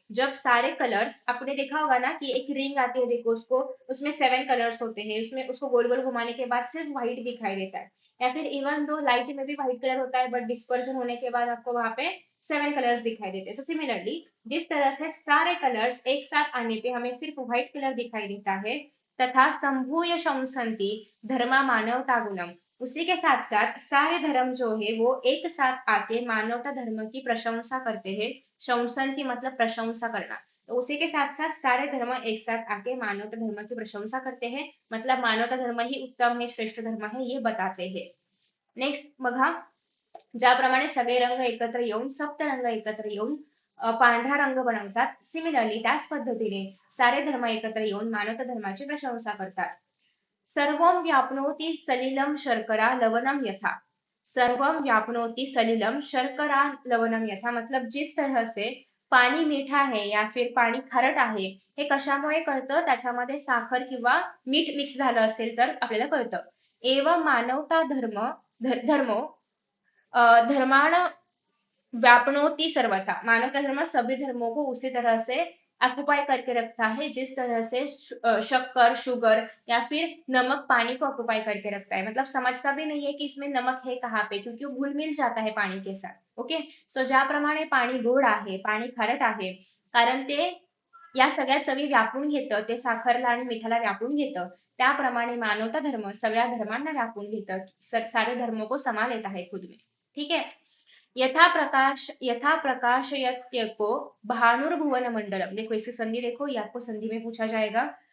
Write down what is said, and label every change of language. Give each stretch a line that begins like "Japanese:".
Hindi: जब सारे कलर्स, आपने देखा होगा ना कि एक रिंग आती है, देखो उसको, उसमें 7 कलर्स होते हैं, उसमें उसको गोल गोल घुमाने के बाद सिर्फ व्हाइट दिखाई देता है, या फिर इवन दो लाइट में भी व्हाइट कलर होता है, बट डिस्पर्जन होने के बाद आपको वहां पे 7 कलर्स दिखाई देते हैं। सो सिमिलरली जिस तरह से सारे कलर्स एक साथ आने पे हमें सिर्फ व्हाइट कलर दिखाई देता है,
Sanskrit: तथा संभूय शंसन्ति धर्मा मानवता गुणम,
Hindi: उसी के साथ साथ सारे धर्म जो है वो एक साथ आके मानवता धर्म की प्रशंसा करते हैं। शंसन्ति मतलब प्रशंसा करना, तो उसी के साथ साथ सारे धर्म एक साथ आके मानवता धर्म की प्रशंसा करते हैं, मतलब मानवता धर्म ही उत्तम है, श्रेष्ठ धर्म है, ये बताते हैं।
Marathi: नेक्स्ट बघा, ज्याप्रमाणे सगळे रंग एकत्र येऊन सप्तरंग एकत्र येऊन पांढरा रंग बनवतात, सिमिलरली त्याच पद्धतीने सारे धर्म एकत्र येऊन मानवता धर्माची प्रशंसा करतात।
Sanskrit: सर्वं व्याप्नोति सलिलम शर्करा लवणम यथा,
Marathi: सर्वम व्याप्नोति सलिलम शर्करा लवणम यथा,
Hindi: मतलब जिस तरह से पाणी मीठा है या फिर
Marathi: पाणी खारट आहे, हे कशामुळे कळतं, त्याच्यामध्ये साखर किंवा मीठ मिक्स झालं असेल तर आपल्याला कळतं।
Sanskrit: एवं मानवता धर्म धर्मो धर्माण व्यापनोति सर्वथा,
Hindi: मानव का धर्म सभी धर्मों को उसी तरह से ऑक्युपाई करके रखता है जिस तरह से शक्कर, शुगर या फिर नमक पानी को ऑक्युपाई करके रखता है। मतलब समझता भी नहीं है कि इसमें नमक है कहाँ पे, क्योंकि वो घुल मिल जाता है पाणी के साथ।
Marathi: ओके, सो ज्याप्रमाणे पाणी गोड आहे, पाणी खारट आहे, कारण ते या सगळ्या चवी व्यापून घेतं, ते साखरला आणि मिठाला व्यापून घेतं, त्याप्रमाणे मानवता धर्म सगळ्या धर्मांना व्यापून घेतं,
Hindi: सारे धर्मों को समा लेता है खुद में। ठीक है,
Sanskrit: यथा प्रकाशयत्यको भानुर्भुवन मंडलम,
Hindi: देखो इसकी संधि देखो, ये आपको संधि में पूछा जाएगा।